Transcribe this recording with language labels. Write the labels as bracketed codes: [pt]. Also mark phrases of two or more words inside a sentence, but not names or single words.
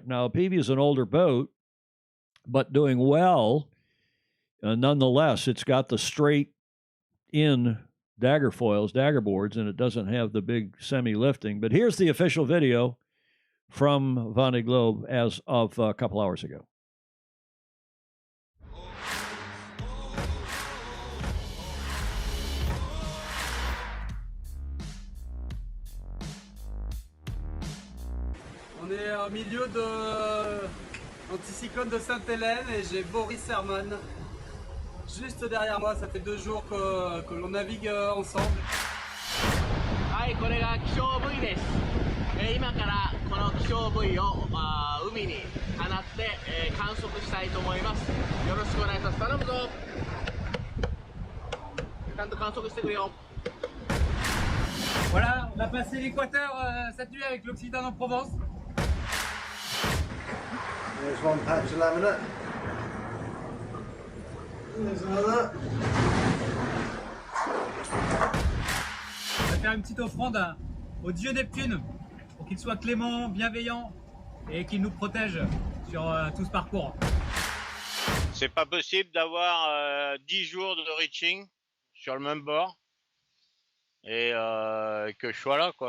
[en] Now, Apivia is an older boat, but doing well. Nonetheless, it's got the straight-in dagger foils, dagger boards, and it doesn't have the big semi-lifting. But here's the official video from Vendée Globe as of a couple hours ago. [fr] On est au milieu de l'anticyclone de Sainte-Hélène et j'ai Boris Herman juste derrière moi. Ça fait 2 jours que l'on navigue ensemble. [ja] これが気象部位です。今からこの気象部位を海に放って、観測したいと思います。よろしくお願いします。頼むぞ。ちゃんと観測してくれよ。 [fr] Voilà, on a passé l'équateur cette nuit avec l'Occitane en Provence. [en] There's one patch of laminate. There's another. [fr] On va faire une petite offrande au dieu Neptune pour qu'il soit clément, bienveillant et qu'il nous protège sur tout ce parcours. C'est pas possible d'avoir 10 jours de reaching sur le même bord et que je sois là, quoi.